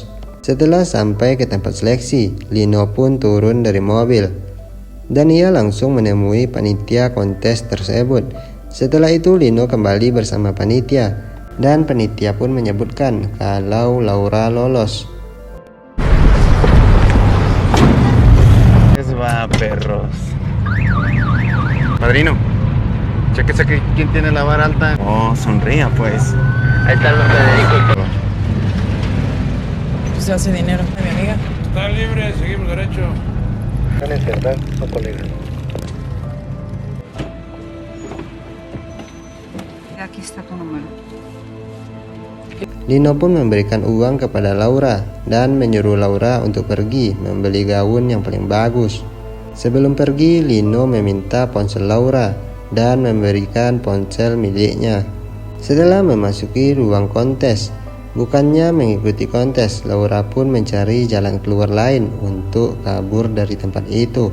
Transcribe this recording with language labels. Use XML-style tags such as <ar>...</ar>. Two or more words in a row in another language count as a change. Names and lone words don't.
<id>Setelah sampai ke tempat seleksi, Lino pun turun dari mobil dan ia langsung menemui panitia kontes tersebut. Setelah itu Lino kembali bersama panitia dan panitia pun menyebutkan kalau Laura lolos.</id> <es>Va, perros. Padrino, chequese aquí quién tiene la vara alta. Oh, sonría pues. Ahí está el Federico. Pues se hace dinero, mi amiga. Está libre, seguimos derecho. ¿Verdad, no, colega? Aquí está tu número.</es> <id>Lino pun memberikan uang kepada Laura dan menyuruh Laura untuk pergi membeli gaun yang paling bagus. Sebelum pergi, Lino meminta ponsel Laura dan memberikan ponsel miliknya. Setelah memasuki ruang kontes, bukannya mengikuti kontes, Laura pun mencari jalan keluar lain untuk kabur dari tempat itu.</id>